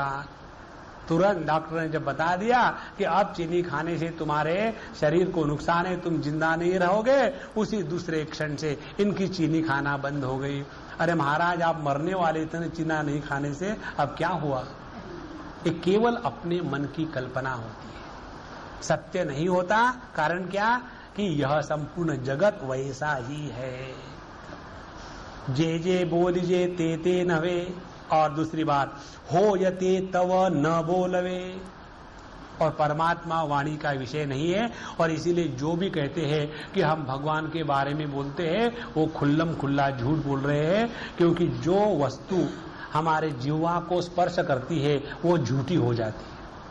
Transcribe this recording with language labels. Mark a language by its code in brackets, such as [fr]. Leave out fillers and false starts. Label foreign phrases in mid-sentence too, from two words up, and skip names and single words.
[hi] तुरंत डॉक्टर ने जब बता दिया कि अब चीनी खाने से तुम्हारे शरीर को नुकसान है, तुम जिंदा नहीं रहोगे, उसी दूसरे क्षण से इनकी चीनी खाना बंद हो गई। अरे महाराज, आप मरने वाले इतने चीना नहीं खाने से, अब क्या हुआ? ये केवल अपने मन की कल्पना होती है, सत्य नहीं होता। कारण क्या? कि यह संपूर्ण जगत वैसा ही है। [mr] जे जे बोलिजे ते ते नवे, [hi] और दूसरी बात, [mr] हो यते तव न बोलवे, [hi] और परमात्मा वाणी का विषय नहीं है। और इसीलिए जो भी कहते हैं कि हम भगवान के बारे में बोलते हैं, वो खुल्लम खुल्ला झूठ बोल रहे हैं, क्योंकि जो वस्तु हमारे जीवा को स्पर्श करती है वो झूठी हो जाती है।